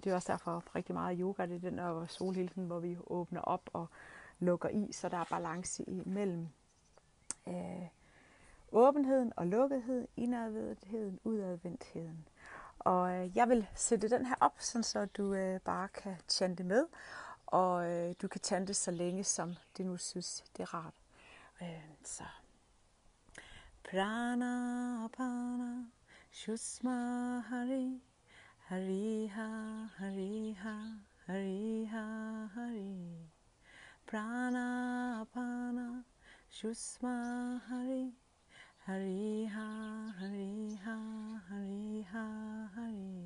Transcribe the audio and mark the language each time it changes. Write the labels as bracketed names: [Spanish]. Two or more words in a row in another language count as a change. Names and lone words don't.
[Danish] Det er også derfor rigtig meget yoga, det er den der solhilsen, hvor vi åbner op og lukker i, så der er balance imellem åbenheden og lukketheden, indadvendtheden, udadvendtheden. Og jeg vil sætte den her op, så du bare kan chante med, og du kan chante så længe, som det nu synes, det er rart. [Sanskrit] Så Prana Apana Shushma Hari Hariha Hariha Hariha Hari Prana Apana Shushma Hari Hariha Hariha Hariha Hari